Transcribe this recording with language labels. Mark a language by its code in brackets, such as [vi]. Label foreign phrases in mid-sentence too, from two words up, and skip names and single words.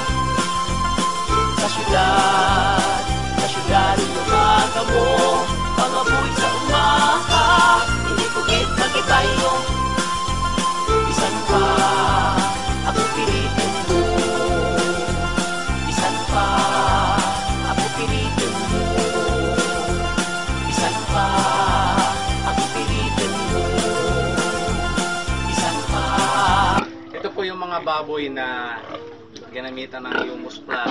[hil] Sa syudad lumaga mo, pangapoy sa umaha, hindi ko git nagibaylo. Bisan pa ako pilitin mo, bisan pa ako pilitin mo, bisan pa ako pilitin mo. [tl] Ito po yung mga baboy na ginamitan ng Humus Plus.